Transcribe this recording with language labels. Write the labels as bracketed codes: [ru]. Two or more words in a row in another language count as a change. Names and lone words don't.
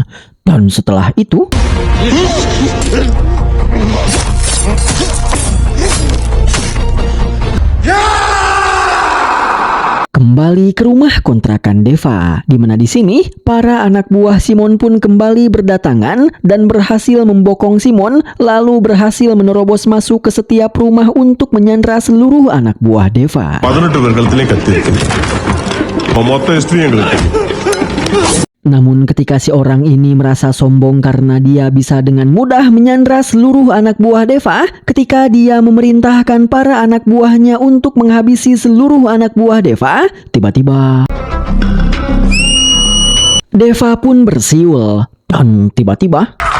[id] Dan setelah itu, kembali ke rumah kontrakan Deva, di mana di sini para anak buah Simon pun kembali berdatangan dan berhasil membokong Simon, lalu berhasil menerobos masuk ke setiap rumah untuk menyandra seluruh anak buah Deva. [ta] 18 பேர் கழுத்திலே கத்தி இருக்குது மொத்த ஹிஸ்டரி எங்களுக்கு தெரியும். [id] Namun ketika si orang ini merasa sombong karena dia bisa dengan mudah menyandra seluruh anak buah Deva, ketika dia memerintahkan para anak buahnya untuk menghabisi seluruh anak buah Deva, tiba-tiba Deva pun bersiul, dan tiba-tiba